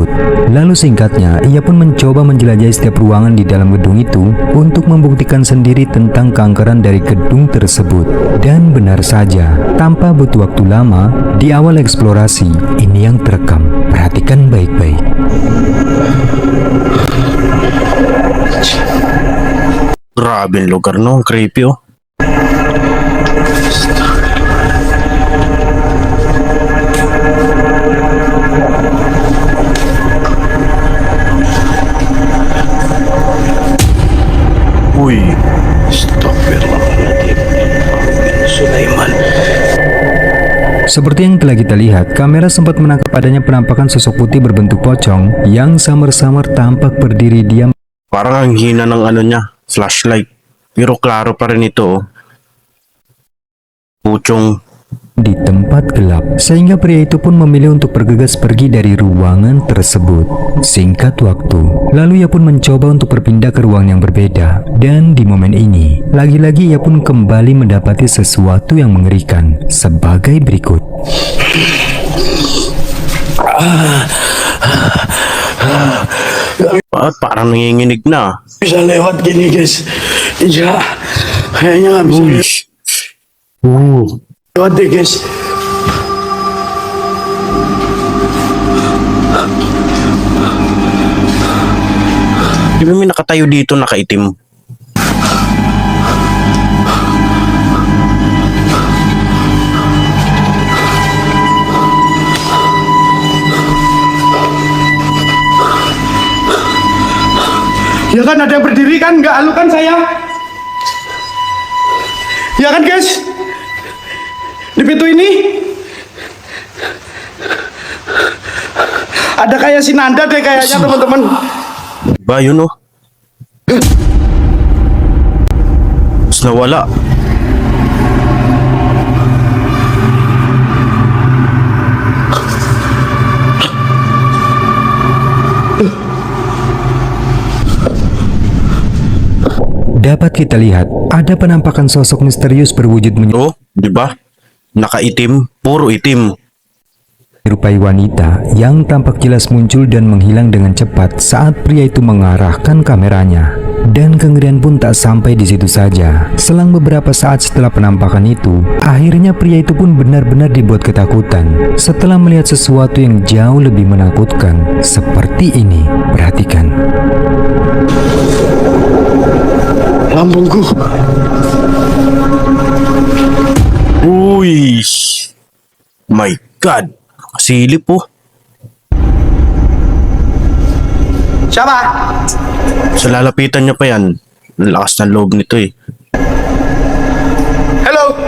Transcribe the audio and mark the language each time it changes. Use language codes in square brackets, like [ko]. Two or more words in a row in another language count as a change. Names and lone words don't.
[id] Lalu singkatnya, ia pun mencoba menjelajahi setiap ruangan di dalam gedung itu untuk membuktikan sendiri tentang keangkeran dari gedung tersebut. Dan benar saja, tanpa butuh waktu lama, di awal eksplorasi, ini yang terekam. Perhatikan baik-baik. [tl] Grabe ang lugar, no? Creepy, oh. Uy. [ar] Astagfirullahaladzim. [id] Sulaiman. Seperti yang telah kita lihat, kamera sempat menangkap adanya penampakan sosok putih berbentuk pocong yang samar-samar tampak berdiri diam [tl] Parang ang hina ng ano niya, flashlight. Pero klaro pa rin ito, oh. Pucong. [id] di tempat gelap, sehingga pria itu pun memilih untuk bergegas pergi dari ruangan tersebut. Singkat waktu, lalu ia pun mencoba untuk berpindah ke ruang yang berbeda. Dan di momen ini, lagi-lagi ia pun kembali mendapati sesuatu yang mengerikan sebagai berikut. [tl] Parang nanginginig na. [id] Bisa lewat gini guys. Iya. Kayaknya nggak bisa lewat deh guys. [tl] Di ba may nakatayo dito nakaitim? [id] Ya kan ada yang berdiri kan, nggak halu kan saya? Ya kan guys? Di pintu ini ada kayak si Nanda deh kayaknya teman-teman. [tl] Ba yun, oh. Terus nawala. [id] Dapat kita lihat, ada penampakan sosok misterius berwujud [tl] Oh, di ba? Nakaitim, puro itim. [id] menyerupai wanita yang tampak jelas muncul dan menghilang dengan cepat saat pria itu mengarahkan kameranya. Dan kengerian pun tak sampai di situ saja. Selang beberapa saat setelah penampakan itu, akhirnya pria itu pun benar-benar dibuat ketakutan setelah melihat sesuatu yang jauh lebih menakutkan seperti ini. Perhatikan. Lambungku. Uy. [en] My God. [tl] Kasilip, oh. [id] Siapa? [tl] Sa lalapitan niya pa yan. Ang lakas ng loob nito, eh. [en] Hello.